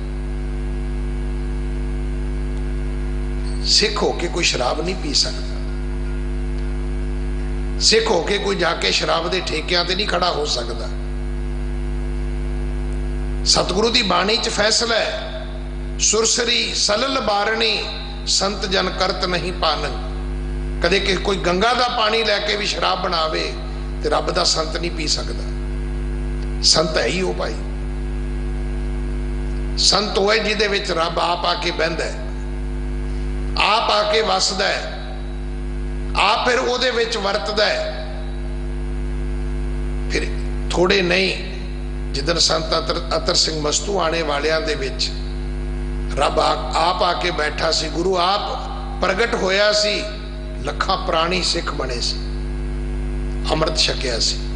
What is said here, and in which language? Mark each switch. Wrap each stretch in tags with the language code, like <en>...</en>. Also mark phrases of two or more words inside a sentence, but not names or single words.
<hi>सिख होके कोई शराब नहीं पी सकता।</hi> <pa>ਸਿੱਖ ਹੋਕੇ ਕੋਈ ਜਾਕੇ ਸ਼ਰਾਬ ਕੇ ਠੇਕਿਆਂ ਤੇ ਨਹੀਂ ਖੜਾ ਹੋ ਸਕਤਾ। ਸਤਿਗੁਰੂ ਕੀ ਬਾਣੀ ਚ ਫੈਸਲਾ ਹੈ, ਸੁਰਸਰੀ ਸਲਲ ਬਾਰਣੀ ਸੰਤ ਜਨ ਕਰਤ ਨਹੀਂ ਪਾਨ। ਕਦੇ ਕਿ ਕੋਈ ਗੰਗਾ ਕਾ ਪਾਣੀ ਲੈਕੇ ਭੀ ਸ਼ਰਾਬ ਬਣਾਵੇ ਤੋ ਰੱਬ ਕਾ ਸੰਤ ਨਹੀਂ ਪੀ ਸਕਤਾ।</pa> <hi>संत है ही वो भाई।</hi> <pa>ਸੰਤ ਵੋ ਹੈ ਜਿਹਦੇ ਵਿਚ ਰੱਬ ਆਪ ਆਕੇ ਬਹਿੰਦਾ ਹੈ, ਆਪ ਆਕੇ ਵਸਦਾ ਹੈ, ਆਪ ਫਿਰ ਉਹਦੇ ਵਿਚ ਵਰਤਦਾ ਹੈ। ਫਿਰ ਥੋੜੇ ਨਹੀਂ, ਜਿਦਨ ਸੰਤ ਅਤਰ ਸਿੰਘ ਮਸਤੂ ਆਣੇ ਵਾਲਿਆਂ ਦੇ ਵਿਚ ਰੱਬ ਆਪ ਆਕੇ ਬੈਠਾ ਸੀ, ਗੁਰੂ ਆਪ ਪ੍ਰਗਟ ਹੋਇਆ ਸੀ, ਲੱਖਾਂ ਪ੍ਰਾਣੀ ਸਿੱਖ ਬਣੇ ਸੀ, ਅੰਮ੍ਰਿਤ ਛਕਿਆ ਸੀ।</pa>